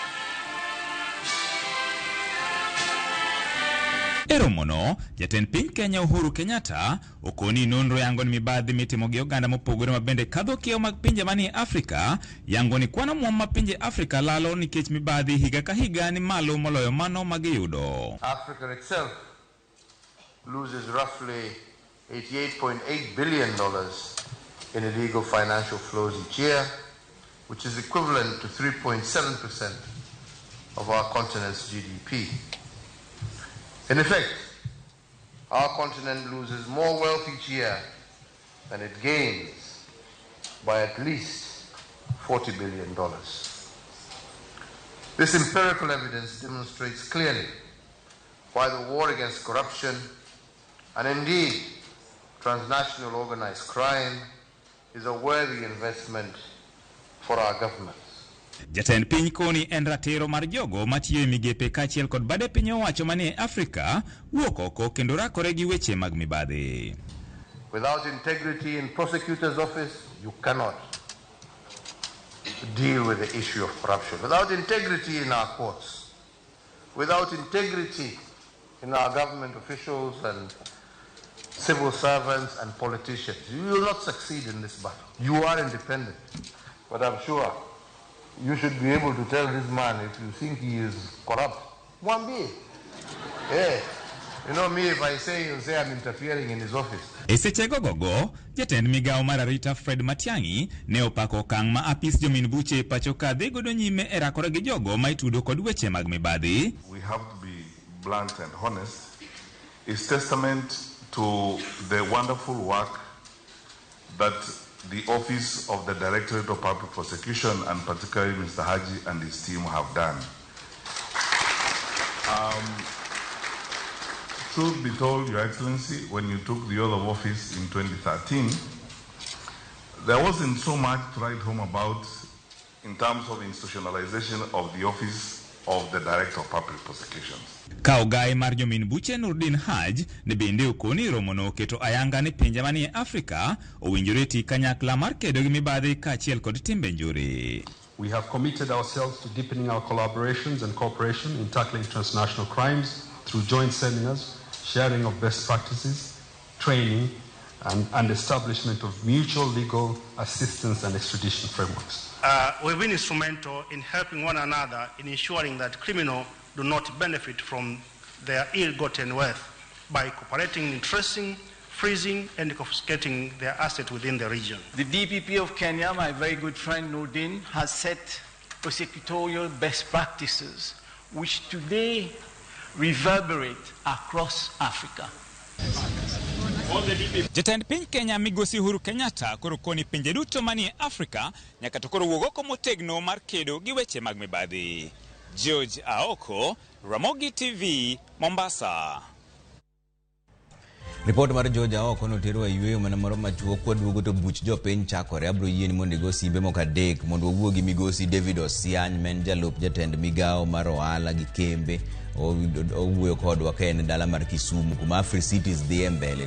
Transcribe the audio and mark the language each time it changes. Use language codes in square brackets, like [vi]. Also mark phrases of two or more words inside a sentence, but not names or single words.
[luo] E romono, jatend piny Kenya Uhuru Kenyatta okoni nonro yango ni mibadhi mitimo gi oganda mopogore mabende kadho kiewo mag pinje manie Afrika yango ni kwano muom ma pinje Afrika lalo nikech mibadhi higa ka higa ni malo moloyo mano magiyudo. [en] Africa itself loses roughly $88.8 billion in illegal financial flows each year, which is equivalent to 3.7% of our continent's GDP. In effect, our continent loses more wealth each year than it gains by at least $40 billion. This empirical evidence demonstrates clearly why the war against corruption and indeed transnational organized crime is a worthy investment for our governments. [luo] Jatend piny koni en ratiro mar jogo matiyo migepe kachiel kod bade piny owacho manie Afrika wuok oko kendo rakore gi weche mag mibadhi. [en] Without integrity in prosecutor's office, you cannot deal with the issue of corruption. Without integrity in our courts, without integrity in our government officials and civil servants and politicians, you will not succeed in this battle. You are independent, but I'm sure you should be able to tell this man if you think he is corrupt. Mwambie. Yeah. You know me, if I say, you'll say I'm interfering in his office. [luo] Esechego gogo, jatend migao mar arita Fred Matiang'i ne opako okang' ma apis jomin buche pacho ka dhi godo nyime e rakore gi jogo ma itudo kod weche mag mibadhi. [en] We have to be blunt and honest. It's testament to the wonderful work that the Office of the Directorate of Public Prosecution, and particularly Mr. Haji and his team, have done. Truth be told, Your Excellency, when you took the oath of office in 2013, there wasn't so much to write home about in terms of institutionalization of the Office of the Director of Public Prosecutions. [luo] Kaugai mar jomin buche Nurdin Haj ne bende okoni romono keto ayanga ne pinje manie Afrika owinjore ti kanyakla mar kedo gi mibadhi kaachiel kod timbe njore. [en] We have committed ourselves to deepening our collaborations and cooperation in tackling transnational crimes through joint seminars, sharing of best practices, training, and establishment of mutual legal assistance and extradition frameworks. We've been instrumental in helping one another in ensuring that criminals do not benefit from their ill-gotten wealth by cooperating in tracing, freezing, and confiscating their assets within the region. The DPP of Kenya, my very good friend Nurdin, has set prosecutorial best practices which today reverberate across Africa. [luo] Jatend piny Kenya migosi Uhuru Kenyatta koro koni pinje duto manie Afrika nyaka to koro wuog oko motegno mar kedo gi weche mag mibadhi. George Aoko, Ramogi TV, Mombasa. Report mar George Aoko notero ayweyo mana moro machuok kwaduogo to buch jopiny chakore abro yien mondo go simbe mokadek mondo wuogi migosi David Osiany men jalup jatend migao mar ohala gi kembe owuoyo kodwa ka en dala mar Kisumu kuma Afri Cities dhi mbele.